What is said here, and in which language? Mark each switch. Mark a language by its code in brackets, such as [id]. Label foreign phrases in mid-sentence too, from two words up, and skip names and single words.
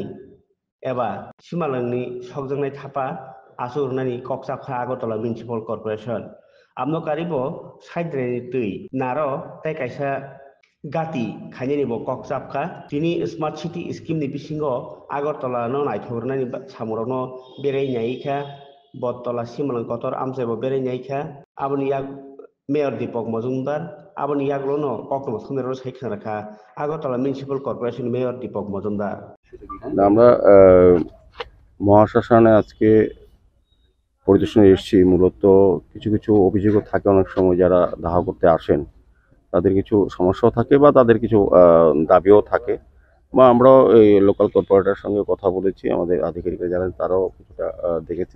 [trp] eba simalangni sokjangnai thapa asurunani kokchapkha Agartala Municipal Corporation amno karibo saidreni tui naro tai kaisa gati khainani bo kokchapkha tini [en] smart city scheme [trp] ni bisingo Agartala no naithornani samurokno berai nyaikha bottola simalang kotor amchaibo berai nyaikha aboni yak Mayor Deepak Majumdar aboni yaklono kokno thunero saikha rakha Agartala Municipal Corporation Mayor Deepak Majumdar [bn] আমরা মহাশ্মশানে আজকে পরিদর্শনে এসেছি। মূলত কিছু কিছু অভিযোগও থাকে অনেক সময়, যারা দাহ করতে আসেন তাদের কিছু সমস্যাও থাকে বা তাদের কিছু দাবিও থাকে, বা আমরাও এই [en] local corporator's [bn] সঙ্গে কথা বলেছি, আমাদের আধিকারিকরা যারা তারাও কিছুটা দেখেছেন।